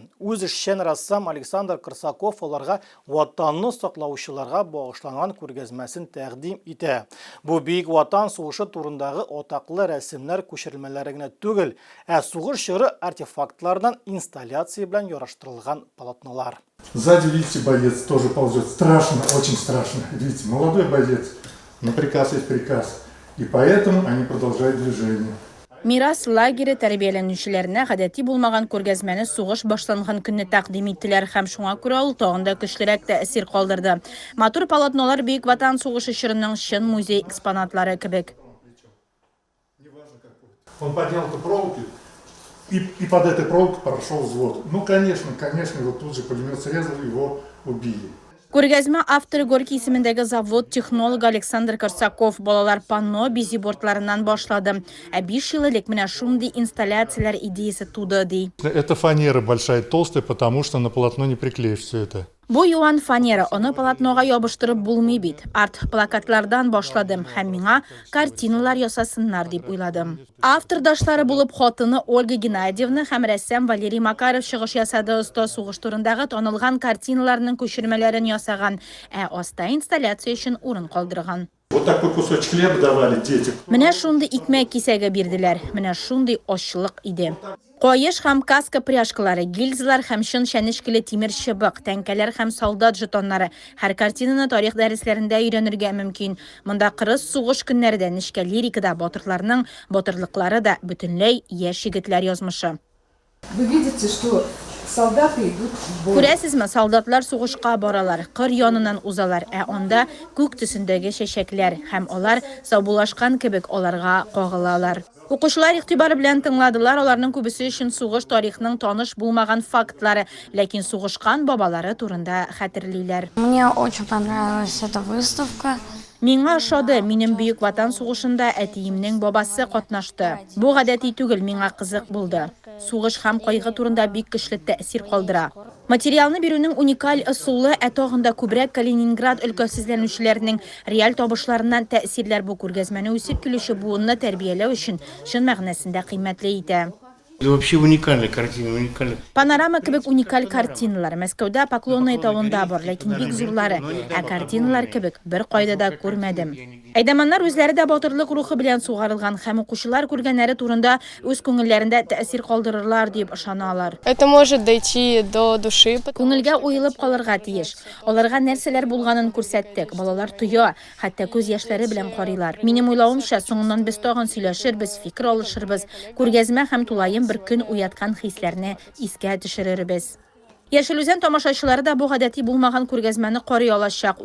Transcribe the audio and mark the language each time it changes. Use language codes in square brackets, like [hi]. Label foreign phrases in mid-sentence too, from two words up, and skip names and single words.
[tt] Үз эшчән рассам Александр Корсаков аларга ватанны саклаучыларга багышланган күргәзмәсен тәкъдим итә. Бу Бөек Ватан сугышы турындагы атаклы рәсемнәр күчермәләре генә түгел, сугыш чоры артефактлардан инсталляция белән яраштырылган полотнолар. [ru] Сзади, видите, боец тоже ползет. Страшно, очень страшно. Видите, молодой боец. Но приказ есть приказ. И поэтому они продолжают движение. [tt] Мирас лагере тәрбияләнүчеләренә гадәти булмаган күргәзмәне сугыш башланган көнне тәкъдим иттеләр һәм шуңа күрә ул тагын да көчлерәк тәэсир калдырды. Матур полотнолар Бөек Ватан сугышы чорының чын музей экспонатлары кебек. [ru] Он поднял эту проволоку, и под этой проволокой прошел взвод. Ну, конечно, его тут же пулемет срезал, его убили. [tt] Күргәзмә авторы Горький исемендәге завод технологы Александр Корсаков балалар панно бизибордларыннан башлады. 5 ел элек менә шундый инсталляцияләр идеясе туды ди. [ru] Это фанера большая, толстая, потому что на полотно не приклеишь все это. [tt] Бу юан фанера, аны полотнога ябыштырып булмый бит. Арт плакатлардан башладым һәм миңа картиналар ясасыннар дип уйладым. Автордашлары булып хатыны Ольга Геннадьевна һәм рәссам Валерий Макаров чыгыш ясады. Оста сугыш турындагы танылган картиналарның күчермәләрен ясаган, аста инсталляция өчен урын калдырган. [ru] Вот такой кусочек хлеба давали детям. [tt] Менә шундый икмәк кисәге бирделәр. Менә шундый ачлык иде. Каеш һәм каска пряжкалары, гильзалар һәм чын чәнечкеле тимер чыбык, тәңкәләр һәм солдат жетоннары. Һәр картинаны тарих дәресләрендә өйрәнергә мөмкин. Монда кырыс сугыш көннәрендә нечкә лирикада батырларның батырлыклары да бөтенләй яшь егетләр язмышы. [ru] Вы видите, что солдаты идут в бой. [tt] Күрәсезме, солдатлар сугышка баралар, кыр янынан узалар, анда күк төсендәге чәчәкләр һәм алар саубулашкан кебек аларга кагылалар. Укучылар игътибар белән тыңладылар, аларның күбесе өчен сугыш тарихының таныш булмаган фактлары, ләкин сугышкан бабалары турында хәтерлиләр. [ru] Мне очень понравилась эта выставка. [tt] Миңа ошады, минем Бөек Ватан сугышында әтиемнең бабасы катнашты. Бу гадәти түгел, миңа кызык булды. Сугыш һәм кайгы турында бик көчле тәэсир калдыра. Материалны бирүнең уникаль ысулы тагында күбрәк Калининград өлкәсезләнүчеләренең реаль табышларыннан тәэсирләр бу күргәзмәне үсеп килүче буынны тәрбияләү өчен чын мәгънәсендә кыйммәтле итә. [ru] Это вообще уникальная картина, уникальная. [tt] Panorama kebek unikal kartinalar Мәскәүдә Поклонная тавында бар, ләкин бик зурлары. Ә картиналар кебек бер кайда да күрмәдем. Әйдәманнар үзләре дә батырлык рухы белән сугарылган һәм укучылар күргәннәре турында үз күңелләрендә тәэсир калдырырлар дип ышаналар. [ru] Это может дойти до души. [tt] Күңелгә уелып калырга тиеш. Аларга нәрсәләр булганын күрсәттек. Балалар тоя, хәтта күз яшьләре белән карыйлар. Минем уйлавымча, соңыннан без тагын сөйләшербез, фикер алышырбыз. Күргәзмә һәм тулаем бер көн уяткан хисләрне искә төшерербез. Яшел Үзән тамашачылары да бу гадәти булмаган күргәзмәне карый алачак.